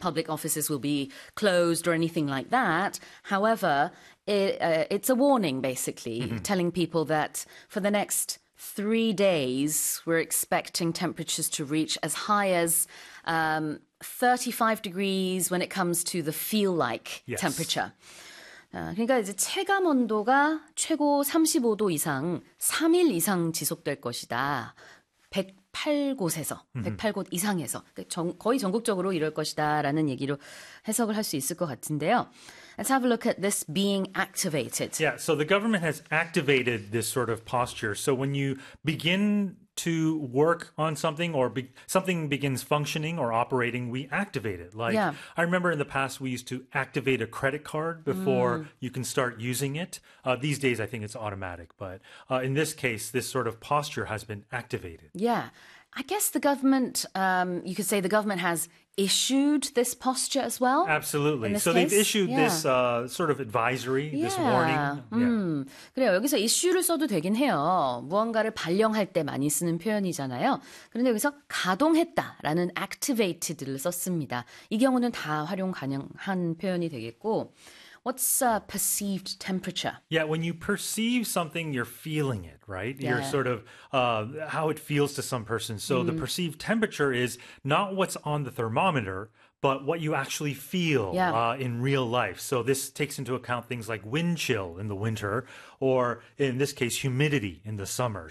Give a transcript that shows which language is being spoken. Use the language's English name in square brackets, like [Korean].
[English] public offices will be closed or anything like that. However, it's a warning, basically, telling people that for the next 3 days, we're expecting temperatures to reach as high as 35 degrees when it comes to the feel-like yes. temperature. [Korean] 그러니까 이제 체감 온도가 최고 35도 이상, 3일 이상 지속될 것이다. 108곳에서, 108곳 이상에서 거의 전국적으로 이럴 것이다 라는 얘기로 해석을 할 수 있을 것 같은데요. [English] Let's have a look at this being activated. Yeah, so the government has activated this sort of posture. So when you begin to work on something or something begins functioning or operating, we activate it. Like yeah. I remember in the past we used to activate a credit card before you can start using it. These days I think it's automatic, but in this case, this sort of posture has been activated. Yeah, I guess the government, you could say the government has issued this posture as well. Absolutely. So case? They've issued yeah. this sort of advisory, yeah. this warning. Yeah. [Korean] 그래요. 여기서 issue를 써도 되긴 해요. 무언가를 발령할 때 많이 쓰는 표현이잖아요. 그런데 여기서 가동했다라는 activated를 썼습니다. 이 경우는 다 활용 가능한 표현이 되겠고. [English] What's a perceived temperature? Yeah, when you perceive something, you're feeling it, right? Yeah. You're sort of how it feels to some person. So the perceived temperature is not what's on the thermometer, but what you actually feel yeah. In real life. So this takes into account things like wind chill in the winter, or in this case, humidity in the summer.